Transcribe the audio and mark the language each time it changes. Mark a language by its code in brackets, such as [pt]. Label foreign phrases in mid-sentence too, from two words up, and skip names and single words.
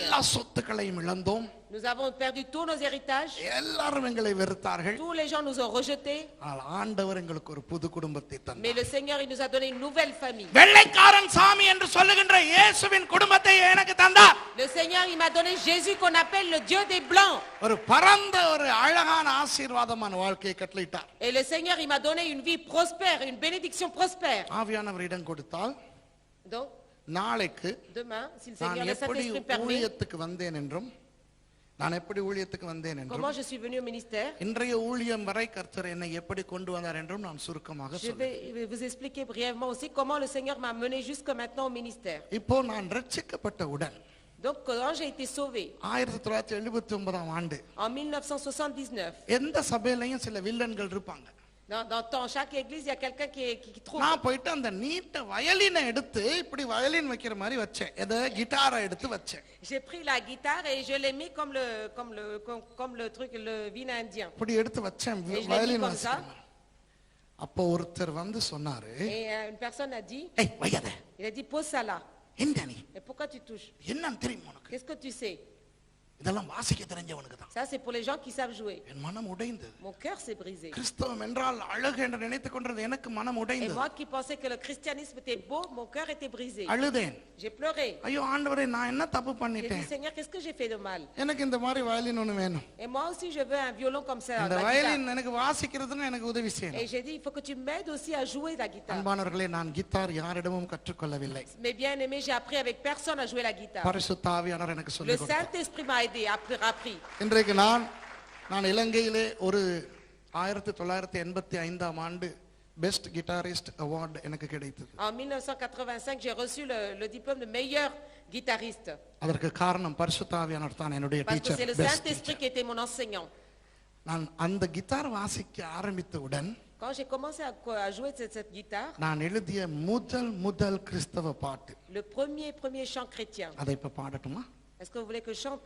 [ta] எல்லா சொத்துக்களையும் இழந்தோம். [fr] Nous avons perdu tous nos héritages. [ta] எல்லாரும் எங்களை வெறுத்தார்கள். [fr] Tous les gens nous ont rejetés. [ta] ஆனால் ஆண்டவர் எங்களுக்கு ஒரு புது குடும்பத்தை [fr] Mais [ta] தந்தார். [fr] le Seigneur, il nous a donné une nouvelle famille. [ta] வெள்ளைக்காரன் சாமி என்று சொல்லுகின்ற இயேசுவின் குடும்பத்தை எனக்கு தந்தார். [fr] Le Seigneur, il m'a donné Jésus qu'on appelle le Dieu des Blancs. [ta] ஒரு பரந்த ஒரு அழகான ஆசீர்வாதமான வாழ்க்கையை கட்டளையிட்டார். [fr] Et le Seigneur, il m'a donné une vie prospère, une bénédiction prospère. [ta] ஆவியானவர் இடம் கொடுத்தால் [fr] Donc, [ta] நாளைக்கு [fr] demain, si le [ta] நான் [fr] Seigneur, le [ta] எப்படி [fr] Saint-Esprit permet, [ta] ஊழியத்துக்கு வந்தேன் என்றும் நான் எப்படி ஊழியத்துக்கு வந்தேன் என்றும் [fr] comment je suis venu au ministère, [ta] இன்றைய ஊழியம் வரை கர்த்தர் என்னை எப்படி கொண்டு வந்தார் என்றும் நான் சுருக்கமாக [fr] je [ta] சொல்றேன். [fr] vais vous expliquer brièvement aussi comment le Seigneur m'a mené jusque maintenant au ministère. [ta] இப்போ நான் ரட்சிக்கப்பட்டவுடன் [fr] Donc, quand j'ai été sauvé [ta] 1979ஆம் ஆண்டு [fr] en 1979, [ta] எந்த சபையிலையும் சில வில்லன்கள் இருப்பாங்க. [fr] dans chaque église, il y a quelqu'un qui trouve. [ta] நான் போயிட்டு அந்த நீட்ட வயலினை எடுத்து இப்படி வயலின் வைக்கிற மாதிரி வச்சேன். எதை கிட்டாரை எடுத்து வச்சேன். [fr] J'ai pris la guitare et je l'ai mis comme le truc, le vin indien. [ta] இப்படி எடுத்து வச்சேன் [fr] Et je l'ai mis [ta] வயலின் [fr] comme ça. [ta] வாசிக்கிறேன். அப்போ ஒருத்தர் வந்து சொன்னாரு, [fr] Et une personne a dit, [ta] ஏய் வையாத, [fr] il a dit, pose ça là. [ta] என்ன நீ [fr] Et pourquoi tu touches? [ta] என்னன்னு தெரியுமா உனக்கு? [fr] Qu'est-ce que tu sais? [ta] இதெல்லாம் வாசிக்க தெரிஞ்சவனுக்கு தான். [fr] Ça, c'est pour les gens qui savent jouer. [ta] என் மனம் உடைந்தது. [fr] Mon cœur s'est brisé. [ta] கிறிஸ்தவம் என்றால் அழகு என்று நினைத்துக் கொண்டது எனக்கு மனம் [fr] Et [ta] உடைந்தது. [fr] moi qui pensais que le christianisme était beau, mon cœur était brisé. [ta] அழுதேன். [fr] J'ai pleuré. [ta] ஐயோ ஆண்டவரே, நான் என்ன தப்பு [fr] J'ai dit, [ta] பண்ணிட்டேன்? [fr] Seigneur, qu'est-ce que j'ai fait de mal? [ta] எனக்கு இந்த மாதிரி வயலின் ஒண்ணு வேணும். [fr] Et moi aussi, je veux un violon comme ça. [ta] இந்த [fr] La [ta] வயலின் [fr] guitare. [ta] எனக்கு வாசிக்கிறதுன்னு எனக்கு உதவி செய்யணும். [fr] Et j'ai dit, il faut que tu m'aides aussi à jouer la guitare. [ta] அன்பானவர்களே, நான் கிட்டார் யாரிடமும் கற்றுக்கொள்ளவில்லை. [fr] Mais bien aimé, j'ai appris avec personne à jouer la guitare. [ta] பரிசுத்த ஆவியானவர் எனக்கு [fr] Le [ta] சொல்லிக் கொடுத்தார். [fr] Saint-Esprit m'a aidé, appris. [ta] இன்றைக்கு நான் இலங்கையிலே ஒரு 1985 ஆண்டு [en] best guitarist award [ta] எனக்கு கிடைத்தது. [fr] En 1985, j'ai reçu le diplôme de meilleur guitariste. [ta] அதற்கு காரணம் பரிசுத்த ஆவியானவர் தான் என்னுடைய [fr] Parce que c'est le [ta] டீச்சர். [fr] Saint-Esprit qui était mon enseignant. [ta] நான் அந்த கிட்டார் வாசிக்க ஆரம்பித்தவுடன் [fr] Quand j'ai commencé à jouer cette guitare, [ta] நான் எழுதிய முதல் கிறிஸ்தவ பாட்டு, [fr] le premier chant chrétien. [ta] அதை இப்ப பாடட்டுமா? [fr] Est-ce que vous voulez que je chante?